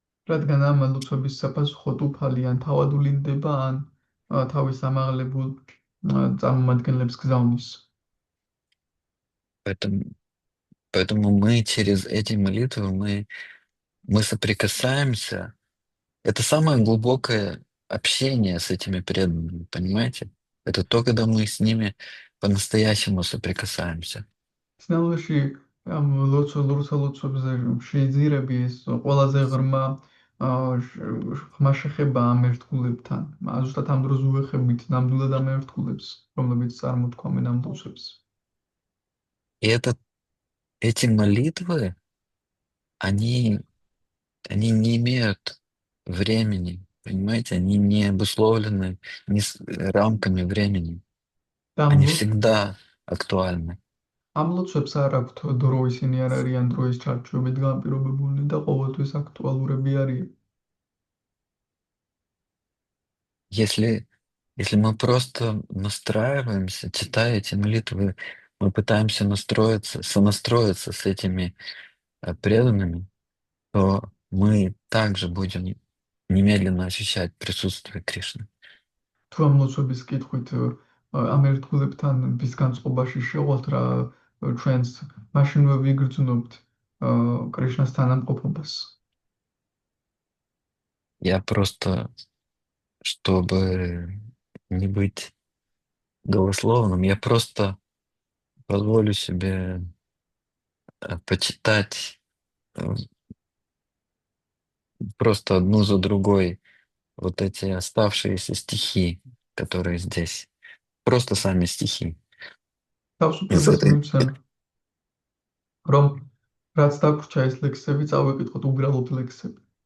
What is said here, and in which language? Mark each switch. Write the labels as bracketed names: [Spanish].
[Georgian] რადგან ამ ლოცვების საპასუხოდ უფალი ან თავად ვლინდება, ან თავის ამაღლებულ წარმომადგენლებს გზავნის. [Russian] Поэтому мы через эти молитвы мы соприкасаемся. Это самое глубокое общение с этими преданными, понимаете? Это то, когда мы с ними по-настоящему соприкасаемся. [Georgian] სინამდვილეში ამ ლურსა ლოცვებზე შეიძლება ეს ყველაზე ღრმა ღრმა შეხება ამ ერთგულებთან. ზუსტად ამ დროს უეხებით ნამდვილად ამ ერთგულებს, რომლებიც წარმოთქვამენ ამ ლოცვებს. [Russian] И эти молитвы, они не имеют времени, понимаете? Они не обусловлены ни рамками времени. [Georgian] და [Russian] Они всегда актуальны. [Georgian] ამ ლოცვებს არ აქვთ დრო, ისინი არ არიან დროის ჩარჩოებით განპირობებულნი და ყოველთვის აქტუალურები არიან. [Russian] Если мы просто настраиваемся, читая эти молитвы, мы пытаемся сонастроиться с этими преданными, то мы также будем немедленно ощущать присутствие Кришны. [Georgian] თუ ამ ლოცვების კითხვით ამ ერთგულებთან ვის განწყობაში შევალთ რა ჩვენს მაშინვე ვიგრძნობთ კრიშნას თანამყოფობას. [Russian] Я просто, чтобы не быть голословным, я просто позволю себе почитать просто одну за другой вот эти оставшиеся стихи, которые здесь. Просто сами стихи. [Georgian] თავისუფლებას მივცემ, რომ რაც დაგვრჩა ეს ლექსები წავიკითხოთ უბრალოდ ლექსები.